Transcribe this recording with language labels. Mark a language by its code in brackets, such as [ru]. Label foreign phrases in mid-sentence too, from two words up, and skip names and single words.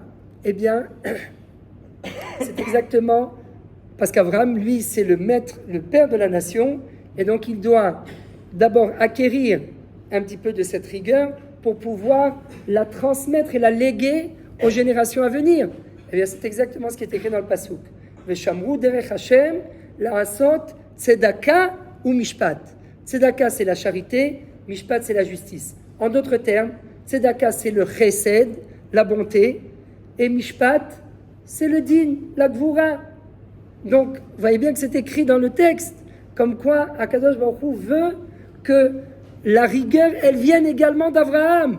[fr] Eh bien, c'est exactement parce qu'Abraham, lui, c'est le maître, le père de la nation, et donc il doit d'abord acquérir un petit peu de cette rigueur pour pouvoir la transmettre et la léguer aux générations à venir. Eh bien, c'est exactement ce qui est écrit dans le Pasuk. [he] ושמרו דרך השם לעשות צדקה ומשפט. [fr] Tzedaka, c'est la charité, mishpat, c'est la justice. En d'autres termes, tzedaka, c'est le chesed, la bonté, et mishpat, c'est le din, la gvura. Donc, vous voyez bien que c'est écrit dans le texte, comme quoi [he] הקדוש ברוך הוא [fr] veut que la rigueur, elle vienne également d'Abraham.